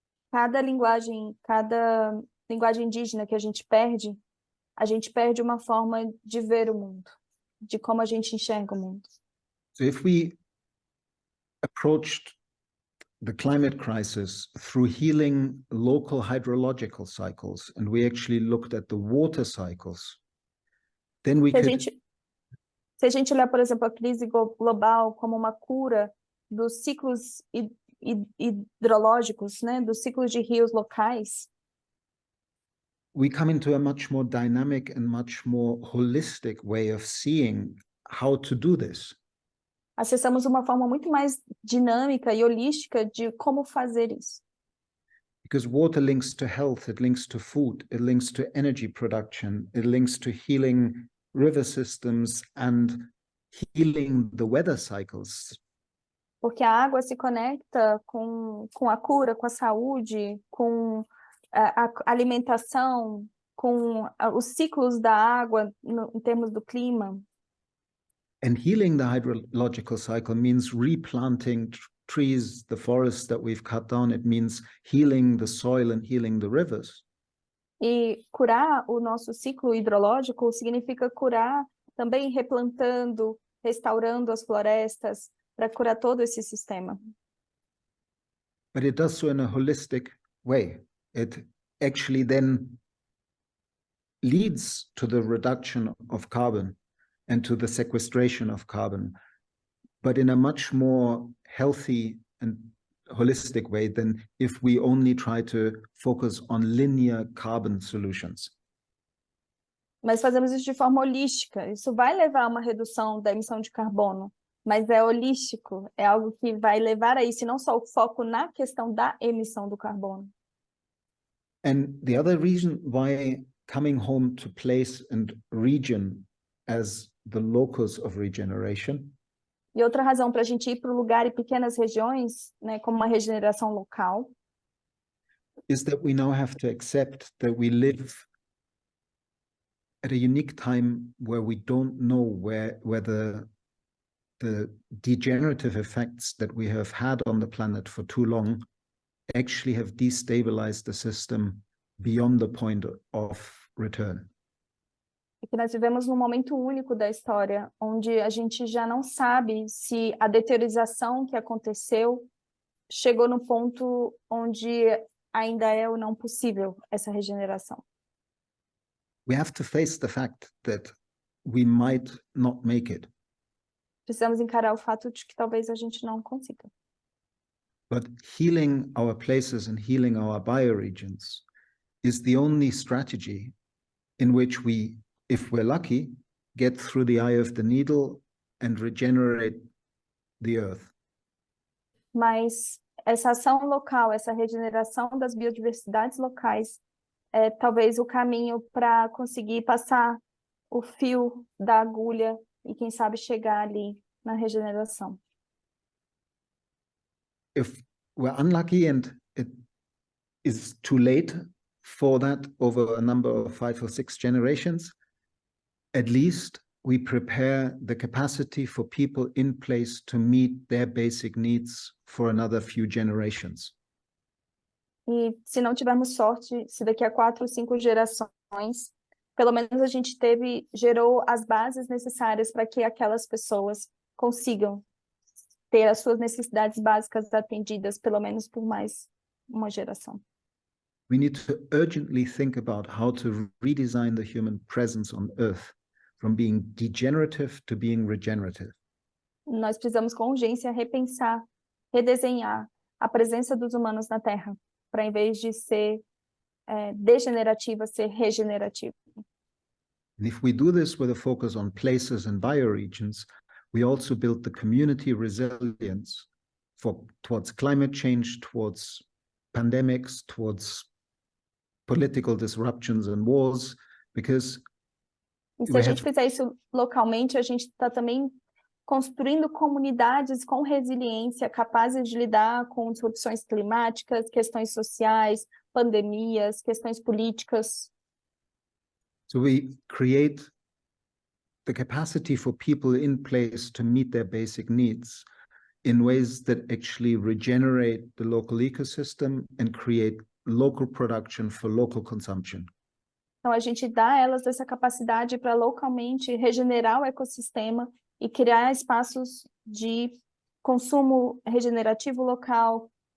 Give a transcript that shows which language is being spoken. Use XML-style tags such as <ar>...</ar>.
<pt>Cada linguagem indígena que a gente perde uma forma de ver o mundo, de como a gente enxerga o mundo.</pt> <en>So if we approached the climate crisis through healing local hydrological cycles, and we actually looked at the water cycles, then we could...</en> <pt>Se a gente olhar, por exemplo, a crise global como uma cura dos ciclos hidrológicos, né, dos ciclos de rios locais,</pt> <en>we come into a much more dynamic and much more holistic way of seeing how to do this.</en> <pt>Acessamos uma forma muito mais dinâmica e holística de como fazer isso.</pt> <en>Because water links to health, it links to food, it links to energy production, it links to healing river systems and healing the weather cycles.</en> <pt>Porque a água se conecta com a cura, com a saúde, com a alimentação, com os ciclos da água em termos do clima.</pt> <en>And healing the hydrological cycle means replanting trees, the forests that we've cut down. It means healing the soil and healing the rivers.</en> <pt>E curar o nosso ciclo hidrológico significa curar também replantando, restaurando as florestas, para curar todo esse sistema.</pt> <en>But it does so in a holistic way. It actually then leads to the reduction of carbon and to the sequestration of carbon, but in a much more healthy and holistic way than if we only try to focus on linear carbon solutions.</en> <pt>Mas fazemos isso de forma holística. Isso vai levar a uma redução da emissão de carbono, mas é holístico, é algo que vai levar a isso, e não só o foco na questão da emissão do carbono.</pt> <en>And the other reason why coming home to place and region as the locus of regeneration.</en> <pt>E outra razão para a gente ir para o lugar e pequenas regiões, né, como uma regeneração local,</pt> <en>is that we now have to accept that we live at a unique time where we don't know whether the degenerative effects that we have had on the planet for too long actually have destabilized the system beyond the point of return.</en> <pt>É que nós vivemos num momento único da história, onde a gente já não sabe se a deteriorização que aconteceu chegou no ponto onde ainda é ou não possível essa regeneração.</pt> <en>We have to face the fact that we might not make it.</en> <pt>Precisamos encarar o fato de que talvez a gente não consiga.</pt> <en>But healing our places and healing our bioregions is the only strategy in which we, if we're lucky, get through the eye of the needle and regenerate the earth.</en> <pt>Mas essa ação local, essa regeneração das biodiversidades locais, é talvez o caminho para conseguir passar o fio da agulha e, quem sabe, chegar ali na regeneração.</pt> <en>If we're unlucky and it is too late for that over a number of 5 or 6 generations, at least we prepare the capacity for people in place to meet their basic needs for another few generations.</en> <pt>E se não tivermos sorte, se daqui a 4 ou 5 gerações, pelo menos a gente gerou as bases necessárias para que aquelas pessoas consigam ter as suas necessidades básicas atendidas, pelo menos por mais uma geração.</pt> <en>We need to urgently think about how to redesign the human presence on Earth, from being degenerative to being regenerative.</en> <pt>Nós precisamos com urgência repensar, redesenhar a presença dos humanos na Terra, para em vez de ser degenerativa, ser regenerativa.</pt> <en>And if we do this with a focus on places and bioregions, we also build the community resilience towards climate change, towards pandemics, towards political disruptions and wars, because</en> <pt>e se a gente fizer isso localmente, a gente está também construindo comunidades com resiliência, capazes de lidar com disrupções climáticas, questões sociais, pandemias, questões políticas.</pt> <en>So we create the capacity for people in place to meet their basic needs in ways that actually regenerate the local ecosystem and create local production for local consumption.</en> <pt>Então, a gente dá a elas essa capacidade para localmente regenerar o ecossistema e criar espaços de consumo regenerativo local.</pt>